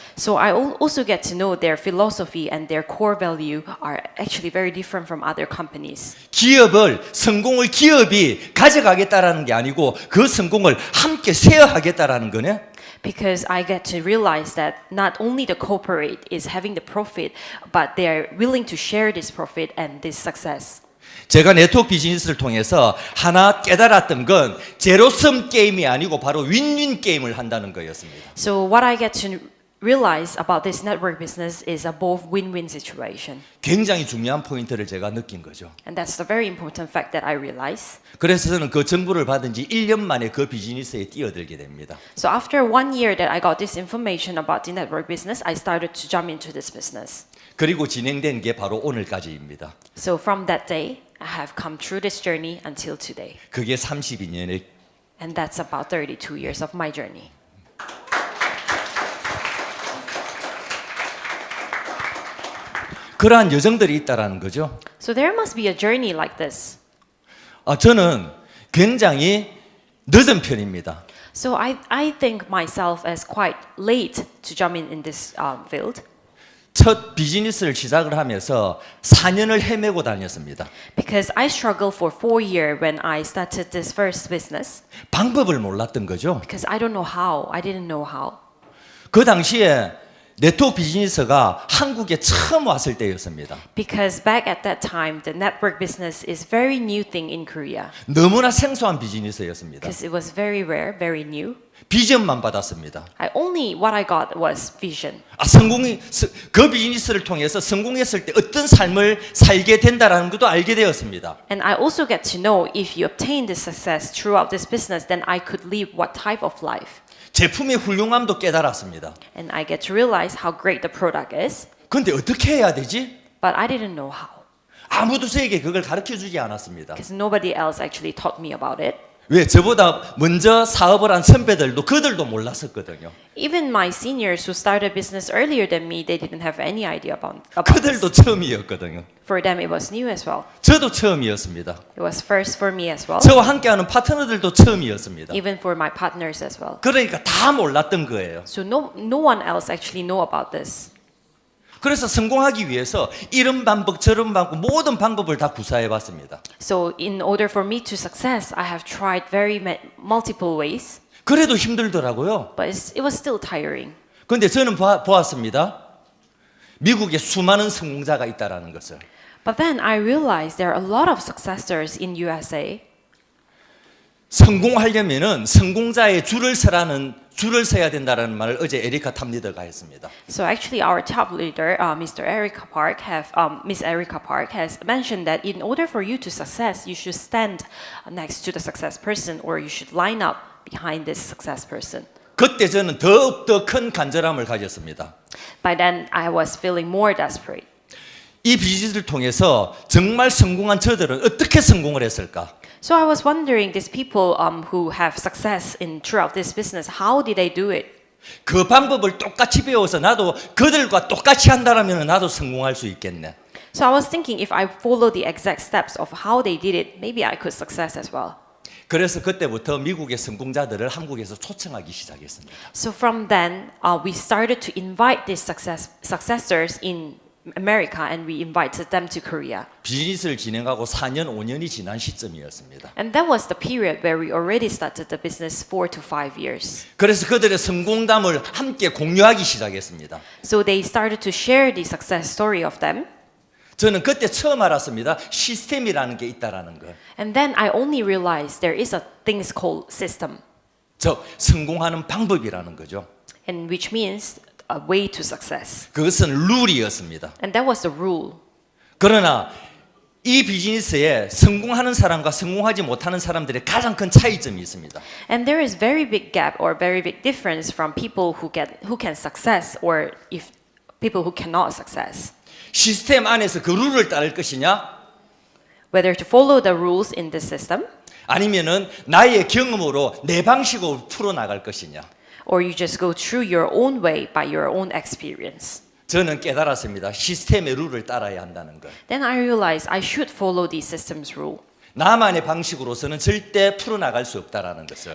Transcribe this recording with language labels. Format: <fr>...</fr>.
<en>So I also get to know their philosophy and their core value are actually very different from other companies.</en> <ko>성공을 기업이 가져가겠다라는 게 아니고 그 성공을 함께 쉐어하겠다라는 거네?</ko> <en>Because I get to realize that not only the corporate is having the profit, but they are willing to share this profit and this success.</en> <ko>제가 네트워크 비즈니스를 통해서 하나 깨달았던 건 제로섬 게임이 아니고 바로 윈윈 게임을 한다는 거였습니다.</ko> <en>So what I get to realize about this network business is a both win-win situation.</en> <ko>굉장히 중요한 포인트를 제가 느낀 거죠.</ko> <en>And that's the very important fact that I realize.</en> <ko>그래서 저는 그 정보를 받은 지 1년 만에 그 비즈니스에 뛰어들게 됩니다.</ko> <en>So after 1 year that I got this information about the network business, I started to jump into this business.</en> <ko>그리고 진행된 게 바로 오늘까지입니다.</ko> <en>So from that day, I have come through this journey until today.</en> <ko>그게 32년의</ko> <en>And that's about 32 years of my journey.</en> <ko>그러한 여정들이 있다라는 거죠.</ko> <en>So there must be a journey like this.</en> <ko>저는 굉장히 늦은 편입니다.</ko> <en>So I think myself as quite late to jump in this field.</en> <ko>첫 비즈니스를 시작을 하면서 4년을 헤매고 다녔습니다.</ko> <en>Because I struggled for 4 years when I started this first business.</en> <ko>방법을 몰랐던 거죠.</ko> <en>Because I don't know how. I didn't know how.</en> <ko>그 당시에 네트워크 비즈니스가 한국에 처음 왔을 때였습니다.</ko> <en>Because back at that time, the network business is very new thing in Korea.</en> <ko>너무나 생소한 비즈니스였습니다.</ko> <en>Because it was very rare, very new.</en> <ko>비전만 받았습니다.</ko> <en>What I got was vision.</en> <ko>그 비즈니스를 통해서 성공했을 때 어떤 삶을 살게 된다라는 것도 알게 되었습니다.</ko> <en>And I also get to know if you obtain this success throughout this business, then I could live what type of life.</en> <ko>제품의 훌륭함도 깨달았습니다.</ko> <en>And I get to realize how great the product is.</en> <ko>그런데 어떻게 해야 되지?</ko> <en>But I didn't know how.</en> <ko>아무도 저에게 그걸 가르쳐주지 않았습니다.</ko> <en>Because nobody else actually taught me about it.</en> <ko>왜? 저보다 먼저 사업을 한 선배들도 그들도 몰랐었거든요.</ko> <en>Even my seniors who started business earlier than me, they didn't have any idea about</en> <ko>그들도</ko> <en>this.</en> <ko>처음이었거든요.</ko> <en>For them, it was new as well.</en> <ko>저도 처음이었습니다.</ko> <en>It was first for me as well.</en> <ko>저와 함께하는 파트너들도 처음이었습니다.</ko> <en>Even for my partners as well.</en> <ko>그러니까 다 몰랐던 거예요.</ko> <en>So no one else actually know about this.</en> <ko>그래서 성공하기 위해서 이런 방법 저런 방법 모든 방법을 다 구사해 봤습니다.</ko> <en>So in order for me to success, I have tried multiple ways.</en> <ko>그래도 힘들더라고요.</ko> <en>But it was still tiring.</en> <ko>그런데 저는 보았습니다. 미국에 수많은 성공자가 있다라는 것을.</ko> <en>But then I realized there are a lot of successors in USA.</en> <ko>성공하려면은 성공자의 줄을 서야 된다라는 말을 어제 에리카 탑 리더가 했습니다.</ko> <en>So actually, our top leader, Miss Erica Park, has mentioned that in order for you to success, you should stand next to the success person, or you should line up behind this success person.</en> <ko>그때 저는 더욱더 큰 간절함을 가졌습니다.</ko> <en>By then, I was feeling more desperate.</en> <ko>이 비즈니스를 통해서 정말 성공한 저들은 어떻게 성공을 했을까?</ko> <en>So I was wondering, these people who have success throughout this business, how did they do it?</en> <ko>그 방법을 똑같이 배워서 나도 그들과 똑같이 한다라면 나도 성공할 수 있겠네.</ko> <en>So I was thinking, if I follow the exact steps of how they did it, maybe I could success as well.</en> <ko>그래서 그때부터 미국의 성공자들을 한국에서 초청하기 시작했습니다.</ko> <en>So from then, we started to invite these successors in America, and we invited them to Korea.</en> <ko>비즈니스를 진행하고 4년, 5년이 지난 시점이었습니다.</ko> <en>And that was the period where we already started the business 4 to 5 years.</en> <ko>그래서 그들의 성공담을 함께 공유하기 시작했습니다.</ko> <en>So they started to share the success story of them.</en> <ko>저는 그때 처음 알았습니다. 시스템이라는 게 있다라는 걸.</ko> <en>And then I only realized there is a thing called system,</en> <ko>저 성공하는 방법이라는 거죠.</ko> <en>and which means a way to success.</en> <ko>그것은 룰이었습니다.</ko> <en>And that was the rule.</en> <ko>그러나 이 비즈니스에 성공하는 사람과 성공하지 못하는 사람들의 가장 큰 차이점이 있습니다.</ko> <en>And there is very big gap or very big difference from people who can success or if people who cannot success.</en> <ko>시스템 안에서 그 룰을 따를 것이냐?</ko> <en>Whether to follow the rules in this system,</en> <ko>아니면은 나의 경험으로 내 방식으로 풀어 나갈 것이냐?</ko> <en>or you just go through your own way by your own experience.</en> <ko>저는 깨달았습니다. 시스템의 룰을 따라야 한다는 것.</ko> <en>Then I realized I should follow the system's rule.</en> <ko>나만의 방식으로서는 절대 풀어 나갈 수 없다라는 것을.</ko>